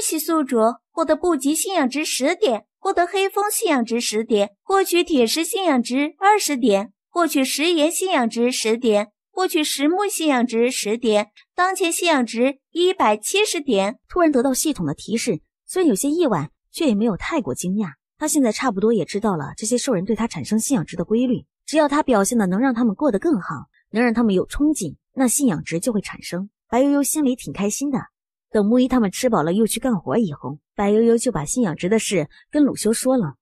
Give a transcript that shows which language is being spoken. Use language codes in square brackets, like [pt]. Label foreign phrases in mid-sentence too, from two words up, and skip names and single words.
[zh] 恭喜宿主獲得不及信仰值10點， 獲得黑風信仰值10點，獲取鐵石信仰值20點，獲取石岩信仰值10點，獲取石木信仰值10點，當前信仰值170點。突然得到系統的提示，雖然有些意外，卻也沒有太過驚訝。他現在差不多也知道了這些獸人對他產生信仰值的規律，只要他表現的能讓他們過得更好，能讓他們有憧憬，那信仰值就會產生。白悠悠心裡挺開心的。等木一他們吃飽了又去幹活以後，白悠悠就把信仰值的事跟魯修說了。